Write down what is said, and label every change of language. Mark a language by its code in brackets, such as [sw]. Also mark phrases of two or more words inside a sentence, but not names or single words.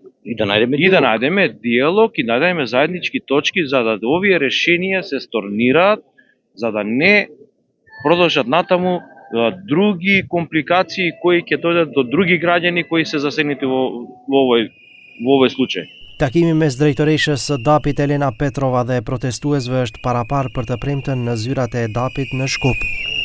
[mk] И да најдеме диалог и најдеме заеднички точки за да овие решенија се сторнираат, за да не продолжат натаму други компликации кои ќе дојдат до други граѓани кои се засегнати во овој случај. [sq] Takimi mes drejtoreshës së DAP-it Elena Petrova dhe protestuesve është parapar për të premten në zyrat e DAP-it në Shkup.